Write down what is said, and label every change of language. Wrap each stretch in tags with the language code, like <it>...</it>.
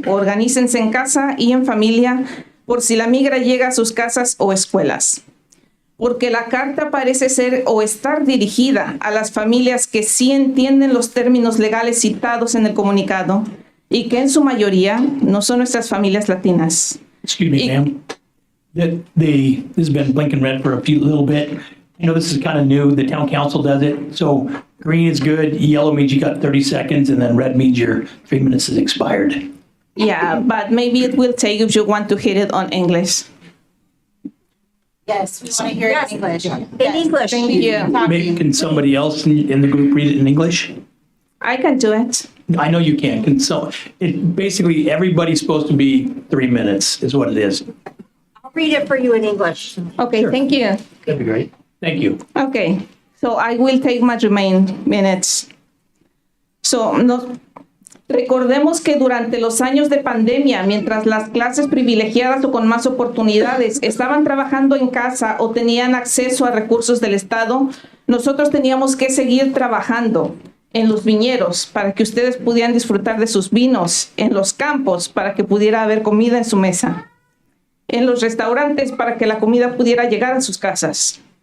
<es>Organícense en casa y en familia por si la migra llega a sus casas o escuelas. Porque la carta parece ser o estar dirigida a las familias que sí entienden los términos legales citados en el comunicado y que en su mayoría no son nuestras familias latinas.</es> <en>Excuse me, ma'am. This has been blinking red for a little bit. You know, this is kind of new. The town council does it. So green is good, yellow means you got 30 seconds, and then red means your 3 minutes is expired. Yeah, but maybe it will take if you want to hit it on English. Yes, we want to hear it in English. In English. Thank you. Maybe can somebody else in the group read it in English? I can do it. I know you can. Basically, everybody's supposed to be 3 minutes is what it is. I'll read it for you in English. Okay, thank you. That'd be great. Thank you. Okay, so I will take my remaining minutes.</en> <es>Recordemos que durante los años de pandemia, mientras las clases privilegiadas o con más oportunidades estaban trabajando en casa o tenían acceso a recursos del Estado, nosotros teníamos que seguir trabajando en los viñedos para que ustedes pudieran disfrutar de sus vinos, en los campos para que pudiera haber comida en su mesa, en los restaurantes para que la comida pudiera llegar a sus casas.</es>